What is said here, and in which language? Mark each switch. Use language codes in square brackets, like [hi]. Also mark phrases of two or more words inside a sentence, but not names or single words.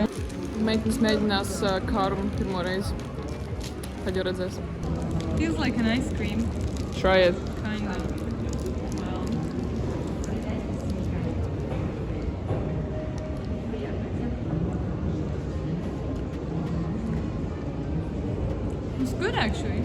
[lv] Meitenes mēģinās kārumu pirmo reizi. Kad jau redzēs. [en] Feels like an ice cream, Try it. kind of. Well, it's good actually.